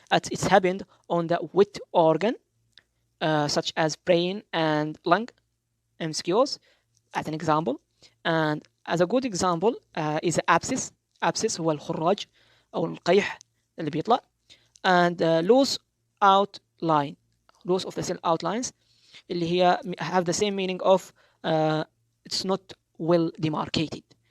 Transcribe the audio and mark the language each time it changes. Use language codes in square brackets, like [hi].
[en] It's happened on the wet organ such as brain and lung, MCOs as an example. And as a good example is abscess. [ar] abscess هو الخراج أو القيح اللي بيطلع. [en] And loose outline, loose of the cell outlines [ar] اللي هي [en] have the same meaning of it's not well demarcated.